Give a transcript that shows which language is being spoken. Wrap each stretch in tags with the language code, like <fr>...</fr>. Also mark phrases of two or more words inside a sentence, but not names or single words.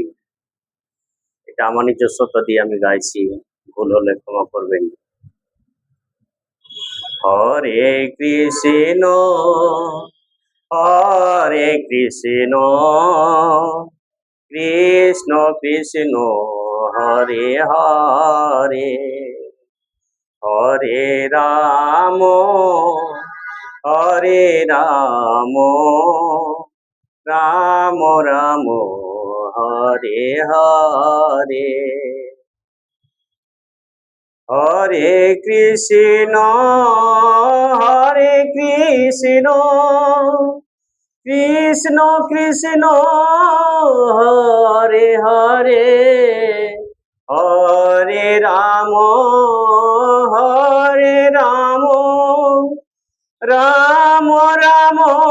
<bn>এটা আমার নিজস্বতা দিয়ে আমি গাইছি। ভুল হলে ক্ষমা করবেন।</bn> <sa>हरे कृष्ण हरे कृष्ण कृष्ण कृष्ण हरे हरे हरे राम हरे राम, राम राम हरे हरे हरे कृष्ण हरे कृष्ण कृष्ण कृष्ण हरे हरे हरे राम हरे राम राम राम</sa>